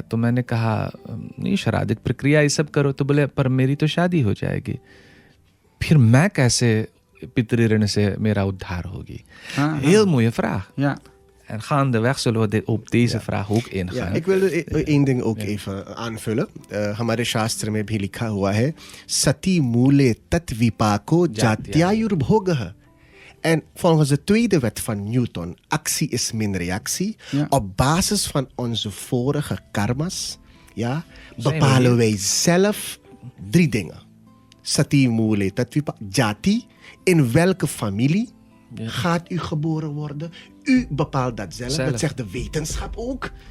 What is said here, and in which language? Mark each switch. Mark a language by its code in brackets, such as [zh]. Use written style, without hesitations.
[hi] तो मैंने कहा नहीं, शारीरिक प्रक्रिया ये सब करो. तो बोले पर मेरी तो शादी हो जाएगी, फिर मैं कैसे पितृ-ऋण से मेरा उद्धार होगी. [nl] Heel mooie vraag. Ja. En gaandeweg zullen we op deze vraag ook ingaan. Ja, ik wil één ding ook even aanvullen. [hi] हमारे शास्त्र में भी लिखा हुआ है, [sa] सती मूले तत्विपाको जात्यायुर्भोगः. [nl] En volgens de tweede wet van Newton, actie is min reactie. Ja. Op basis van onze vorige karma's, ja, bepalen wij zelf 3 dingen. [sa] Sati mule tatvipa jati. [nl] In welke familie gaat u geboren worden? U bepaalt dat zelf. Dat zegt de wetenschap ook.